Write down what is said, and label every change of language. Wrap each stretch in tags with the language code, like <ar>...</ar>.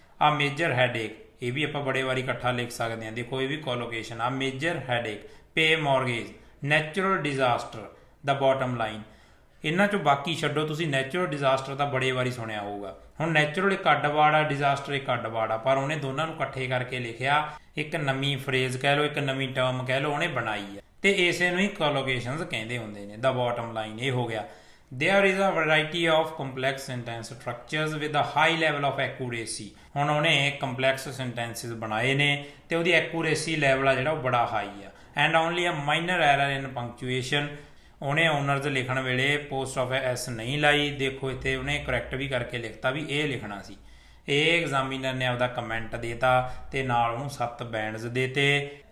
<pa>ਆ major headache ਇਹ ਵੀ ਆਪਾਂ ਬੜੇ ਵਾਰੀ ਇਕੱਠਾ ਲਿਖ ਸਕਦੇ ਹਾਂ। ਦੇਖੋ ਇਹ ਵੀ ਕੋਲੋਕੇਸ਼ਨ ਆ ਮੇਜਰ ਹੈਡੇਕ, ਪੇ ਮੌਰਗੇਜ, ਨੈਚੁਰਲ ਡਿਜ਼ਾਸਟਰ, ਦਾ ਬਾਟਮ ਲਾਈਨ। ਇਹਨਾਂ ਚੋਂ ਬਾਕੀ ਛੱਡੋ ਤੁਸੀਂ ਨੈਚੁਰਲ ਡਿਜ਼ਾਸਟਰ ਤਾਂ ਬੜੇ ਵਾਰੀ ਸੁਣਿਆ ਹੋਊਗਾ। ਹੁਣ ਨੈਚੁਰਲ ਇੱਕ ਅੱਡ ਵਰਡ ਆ, ਡਿਜ਼ਾਸਟਰ ਇੱਕ ਅੱਡ ਵਰਡ ਆ, ਪਰ ਉਹਨੇ ਦੋਨਾਂ ਨੂੰ ਇਕੱਠੇ ਕਰਕੇ ਲਿਖਿਆ ਇੱਕ ਨਵੀਂ ਫਰੇਜ਼ ਕਹਿ ਲਓ ਇੱਕ ਨਵੀਂ ਟਰਮ ਕਹਿ ਲਓ ਉਹਨੇ ਬਣਾਈ ਆ ਤੇ ਇਸੇ ਨੂੰ ਹੀ ਕੋਲੋਕੇਸ਼ਨਸ ਕਹਿੰਦੇ ਹੁੰਦੇ ਨੇ। ਦਾ ਬਾਟਮ ਲਾਈਨ ਇਹ ਹੋ ਗਿਆ।</pa> <en>There is a variety of complex sentence structures with a high level of accuracy।</en> <pa>ਹੁਣ ਉਹਨੇ complex sentences ਬਣਾਏ ਨੇ ਤੇ ਉਹਦੀ accuracy level ਆ ਜਿਹੜਾ ਉਹ ਬੜਾ ਹਾਈ ਆ।</pa> <en>And only a minor error in punctuation</en> <pa>ਉਹਨੇ ਓਨਰਸ ਲਿਖਣ ਵੇਲੇ ਪੋਸਟ ਆਫ ਐਸ ਨਹੀਂ ਲਾਈ। ਦੇਖੋ ਇੱਥੇ ਉਹਨੇ ਕਰੈਕਟ ਵੀ ਕਰਕੇ ਲਿਖਤਾ ਵੀ ਇਹ ਲਿਖਣਾ ਸੀ। ਇਹ ਐਗਜ਼ਾਮੀਨਰ ਨੇ ਆਪਦਾ ਕਮੈਂਟ ਦੇਤਾ ਤੇ ਨਾਲ ਉਹਨੂੰ 7 ਬੈਂਡਸ ਦੇਤੇ।</pa>